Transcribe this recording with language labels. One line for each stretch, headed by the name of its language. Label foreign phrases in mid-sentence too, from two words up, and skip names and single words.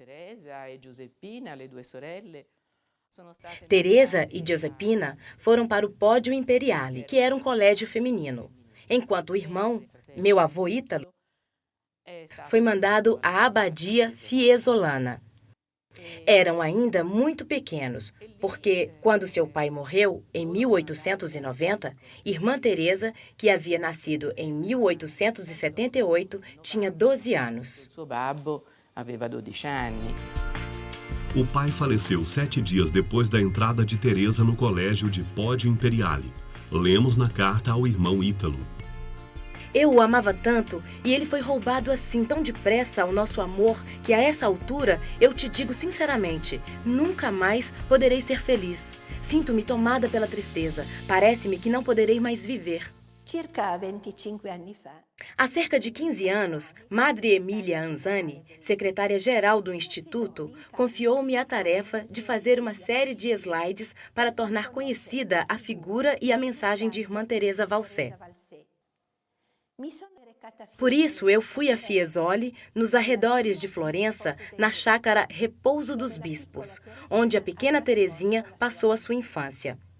Portuguese: Teresa e Giuseppina foram para o Pódio Imperiale, que era um colégio feminino, enquanto o irmão, meu avô Ítalo, Foi mandado à abadia fiesolana. Eram ainda muito pequenos, porque, quando seu pai morreu, em 1890, irmã Teresa, que havia nascido em 1878, tinha 12 anos.
Italian: Suo babbo aveva 12 anni.
Portuguese: O pai faleceu 7 dias depois da entrada de Teresa no colégio de Poggio Imperiale. Lemos na carta ao irmão Ítalo. Eu o amava tanto e ele foi roubado assim tão depressa ao nosso amor que a essa altura, eu te digo sinceramente, nunca mais poderei ser feliz. Sinto-me tomada pela tristeza. Parece-me que não poderei mais viver.
Italian: Circa 25 anni fa.
Portuguese: Há cerca de 15 anos, Madre Emília Anzani, secretária-geral do Instituto, confiou-me a tarefa de fazer uma série de slides para tornar conhecida a figura e a mensagem de Irmã Teresa Valsé. Por isso, eu fui a Fiesole, nos arredores de Florença, na chácara Repouso dos Bispos, onde a pequena Teresinha passou a sua infância.